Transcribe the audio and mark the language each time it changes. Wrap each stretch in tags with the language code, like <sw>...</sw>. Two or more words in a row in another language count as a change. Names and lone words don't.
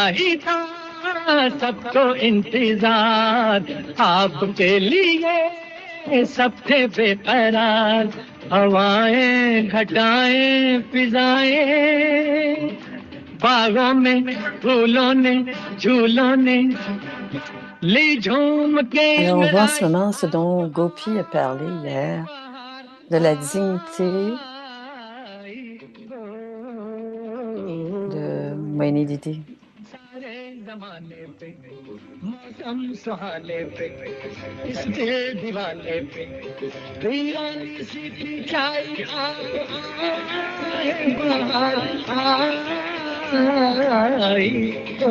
<hi>ही था सबको इंतजार, आपके लिए सब थे बेकरार, हवाएं घटाएं फिजाएं, बागों में फूलों ने झूलों ने ली झूम के।</hi> <fr>Alors, on voit en ce moment ce dont Gopi a parlé hier, de la dignité de Moini Didi.</fr> <hi>मौसम सुहाने पे इस दिल दीवाने पे दीवानी सी थी छाई आई हो।</hi>